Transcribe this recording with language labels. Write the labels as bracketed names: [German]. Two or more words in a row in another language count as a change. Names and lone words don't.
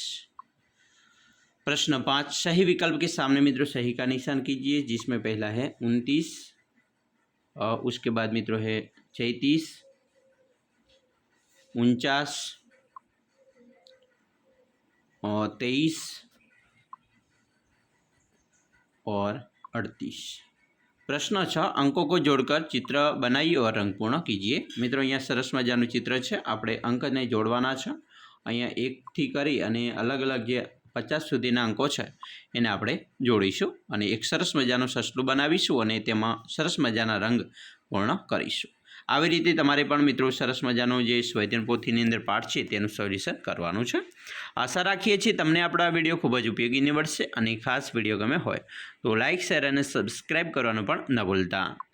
[Hindi] प्रश्न 5 सही विकल्प के सामने मित्रों सही का निशान कीजिए, जिसमें पहला है 29 और उसके बाद मित्रों है 33 49 और 23 और 38। प्रश्न 6 अंकों को जोड़कर चित्र बनाइए और रंग पूर्ण कीजिए। [Gujarati] મિત્રો આ સરસ મજાનું ચિત્ર છે, આપણે અંક ને જોડવાના છે। આ 1 થી કરી અને અલગ અલગ જે 50 સુધીના અંકો છે એને આપણે જોડીશું અને એક સરસ મજાનું સસલું બનાવીશું અને તેમાં સરસ મજાના રંગ પૂર્ણ કરીશું। આવી રીતે તમારે પણ મિત્રો સરસ મજાનો જે સ્વાધ્યાયન પોથીની અંદર પાઠ છે તેનું સોલ્યુશન કરવાનું છે। આશા રાખીએ છીએ તમને આપણો આ વિડીયો ખૂબ જ ઉપયોગી નીવડશે અને ખાસ વિડીયો ગમે હોય તો [English] like share [Gujarati] અને સબસ્ક્રાઈબ કરવાનું પણ ન ભૂલતા।